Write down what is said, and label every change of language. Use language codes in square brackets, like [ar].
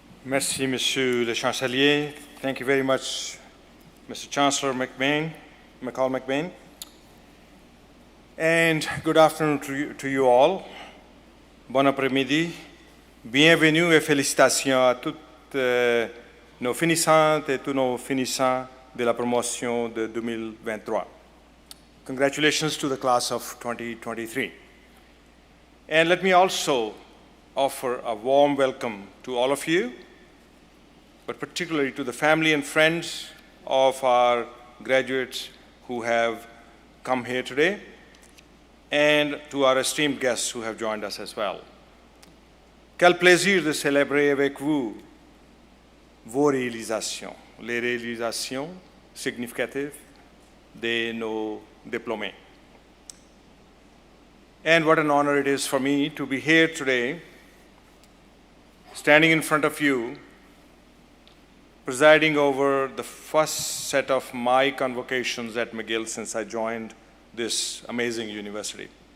[fr] Merci, Monsieur le Chancelier. [en] Thank you very much, Mr. Chancellor McCall McBain. And good afternoon to you all. [fr] Bon après-midi. Bienvenue et félicitations à toutes nos finissantes et tous nos finissants de la promotion de 2023. [en] Congratulations to the class of 2023. And let me also offer a warm welcome to all of you, but particularly to the family and friends of our graduates who have come here today, and to our esteemed guests who have joined us as well. [fr] Quel plaisir de célébrer avec vous vos réalisations, les réalisations significatives de nos diplômés. [en] And what an honor it is for me to be here today, standing in front of you, presiding over the first set of my convocations at McGill since I joined this amazing university.